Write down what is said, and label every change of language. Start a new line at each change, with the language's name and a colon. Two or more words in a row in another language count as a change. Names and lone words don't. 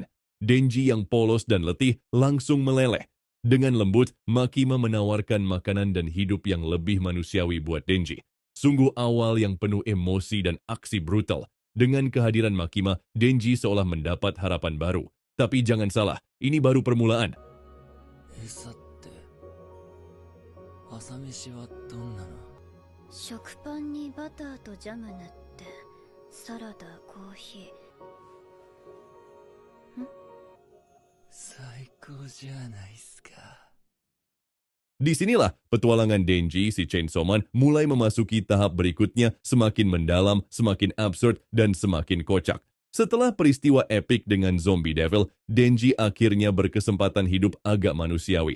Indonesian: Denji yang polos dan letih langsung meleleh. Dengan lembut, Makima menawarkan makanan dan hidup yang lebih manusiawi buat Denji. Sungguh awal yang penuh emosi dan aksi brutal. Dengan kehadiran Makima, Denji seolah mendapat harapan baru. Tapi jangan salah, ini baru permulaan.
Japanese: 餌って朝飯はどんなの？食パンにバターとジャム塗ってサラダコーヒー。最高じゃないっすか。
Indonesian: Disinilah petualangan Denji si Chainsaw Man mulai memasuki tahap berikutnya, semakin mendalam, semakin absurd, dan semakin kocak. Setelah peristiwa epik dengan Zombie Devil, Denji akhirnya berkesempatan hidup agak manusiawi.